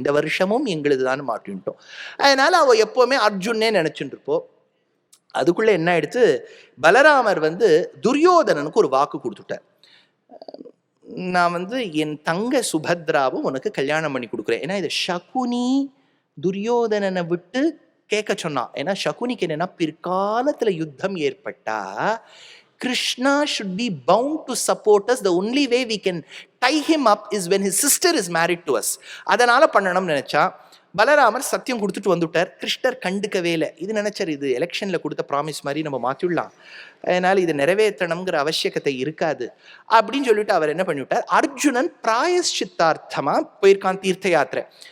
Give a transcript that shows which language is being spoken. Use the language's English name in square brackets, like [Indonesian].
[Tamil] இந்த வருஷமும் எங்களுது தான் மாட்டிட்டோம். அதனால அவள் எப்போவுமே அர்ஜுனே நினச்சிட்டு இருப்போம். அதுக்குள்ளே என்ன ஆயிடுத்து, பலராமர் துரியோதனனுக்கு ஒரு வாக்கு கொடுத்துட்டார். நான் என் தங்க சுபத்ராவும் உனக்கு கல்யாணம் பண்ணி கொடுக்குறேன். ஏன்னா இதை சகுனி துரியோதனனை விட்டு கேட்க சொன்னான். ஏன்னா சகுனிக்கு என்னன்னா, பிற்காலத்துல யுத்தம் ஏற்பட்டா [English] Krishna should be bound to support us. The only way we can tie him up is when his sister is married to us. [Tamil] அதனால பண்ணணும்னு நினைச்சா பலராமர் சத்தியம் கொடுத்துட்டு வந்துட்டார். கிருஷ்ணர் கண்டுக்கவே இல்லை. இது நினைச்சார், இது எலெக்ஷன்ல கொடுத்த ப்ராமிஸ் மாதிரி நம்ம மாற்றிடலாம், அதனால இது நிறைவேற்றணுங்கிற அவசியக்கத்தை இருக்காது அப்படின்னு சொல்லிட்டு அவர் என்ன பண்ணிவிட்டார், அர்ஜுனன் பிராயஷ்சித்தார்த்தமா போயிருக்கான் தீர்த்த யாத்திரை.